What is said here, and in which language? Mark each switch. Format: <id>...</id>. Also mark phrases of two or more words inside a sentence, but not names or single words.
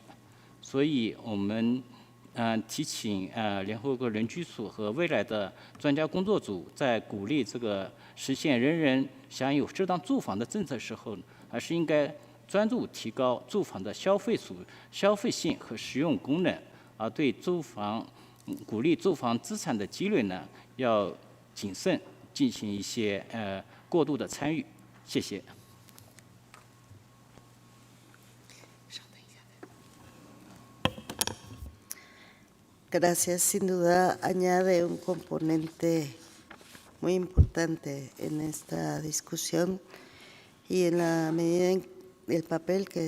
<zh>所以我们提请联合国人居署和未来的专家工作组在鼓励这个实现人人享有适当住房的政策时候，还是应该专注提高住房的消费性和实用功能，而对鼓励住房资产的积累呢，要谨慎进行一些过度的参与。谢谢。</zh> <es>Gracias. Sin duda añade un componente muy importante en esta discusión y en la medida en el papel que</es>